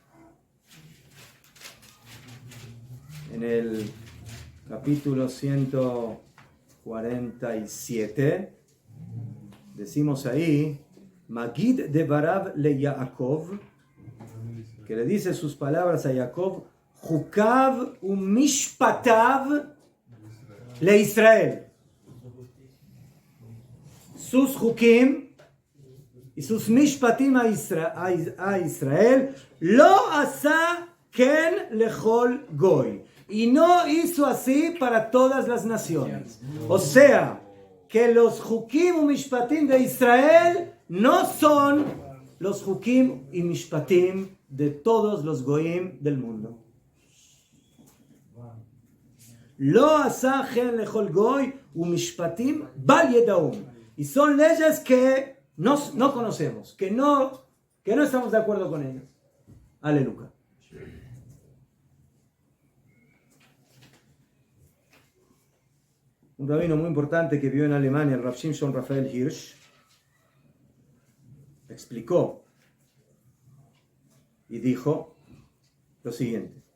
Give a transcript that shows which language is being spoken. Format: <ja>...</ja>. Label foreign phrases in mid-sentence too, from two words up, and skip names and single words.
<es>en el capítulo 147, decimos ahí,</es> <he>מגיד דבריו ליעקב,</he> <es>que le dice sus palabras a Jacob,</es> <he>חוקיו ומשפטיו לישראל.</he> <es>Sus Jukim y sus Mishpatim a Israel,</es> <he>לא עשה כן לכל גוי.</he> <es>Y no hizo así para todas las naciones. O sea, que los Jukim y Mishpatim de Israel no son los Jukim y Mishpatim de todos los Goyim del mundo.</es> <he>לא עשה כן לכל גוי ומשפטים בל ידעום.</he> <es>Y son leyes que no conocemos, que no estamos de acuerdo con ellas. Aleluya. Un rabino muy importante que vivió en Alemania, el Rav Shimshon Raphael Hirsch, explicó y dijo lo siguiente.</es>